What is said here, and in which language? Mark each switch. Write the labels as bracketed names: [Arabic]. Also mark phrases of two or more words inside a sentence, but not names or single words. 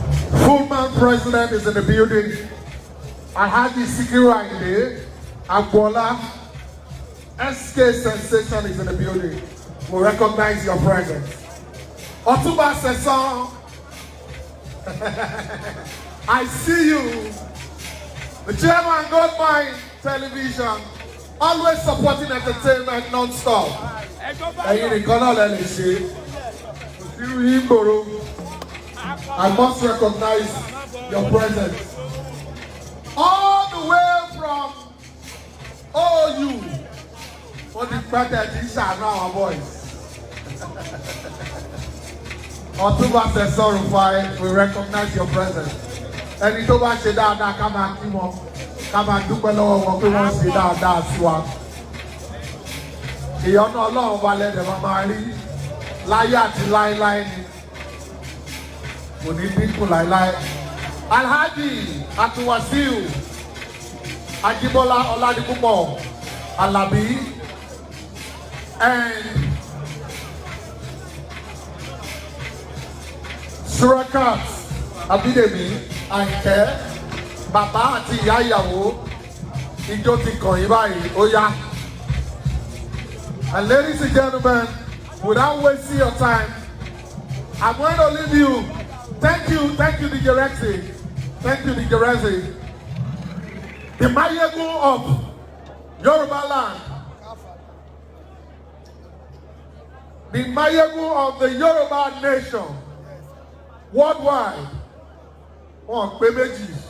[English] Fullman President is in the building. Alhaji Sikiru Ayinde Agboola, S K Sensation is in the building. We recognize your presence. Otunba Sesan, I see you. The chairman, Goldmine Television, always supporting entertainment non-stop. [Yoruba] Ẹ̀yin nìkan náà lẹ lè ṣe. Kò sí irú yín gbòòrò. [English] I must recognize your presence. All the way from O U. [Yoruba] Wọ́n ti pẹ́ tẹ̀ tí ń ṣàánú àwọn boys. [English] Ọ̀túnba Sẹ̀sán Rufai, we recognize your presence. [Yoruba] Ẹni tó bá ṣe dáadáa, ká máa kí wọn, ká máa dúpẹ́ lọ́wọ́ wọn pé wọ́n ṣe dáadáa sí wa. Ìyọ́nú Ọlọ́run wa lẹ́dẹ̀ máa máa rí láyé àti láéláé ni. Kò ní dínkù láéláé. Alhaji Atuwasiu Ajibola Oladipupo Alabi and Surakat Abidemi Ayinke, bàbá àti ìyá ìyàwó, ijó ti kàn yín báyìí, ó yá. [English] And ladies and gentlemen, without wasting your time, I'm going to leave you. Thank you, thank you, D J Rexy. Thank you, D J Rexy. The Mayegun of Yoruba land. The Mayegun of the Yoruba nation. Worldwide. [Yoruba] Wọ́n pé méjì.